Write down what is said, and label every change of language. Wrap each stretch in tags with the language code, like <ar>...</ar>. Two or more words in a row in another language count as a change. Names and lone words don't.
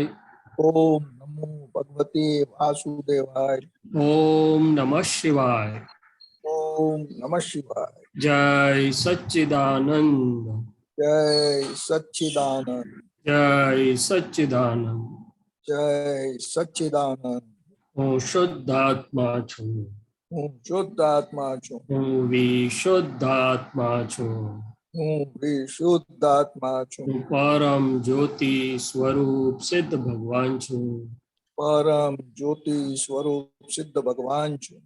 <sa>ओम नमो भगवते वासुदेवाय। ओम नमः शिवाय। ओम नमः शिवाय।</sa> <hi>जय सच्चिदानंद जय सच्चिदानंद जय सच्चिदानंद। जय सच्चिदानंद।</hi> <gu>હું શુદ્ધાત્મા છું હું શુદ્ધ આત્મા છું હું વિશુદ્ધાત્મા છું હું વિશુદ્ધ આત્મા છું હું પરમ જ્યોતિ સ્વરૂપ સિદ્ધ ભગવાન છું પરમ જ્યોતિ સ્વરૂપ સિદ્ધ ભગવાન છું</gu>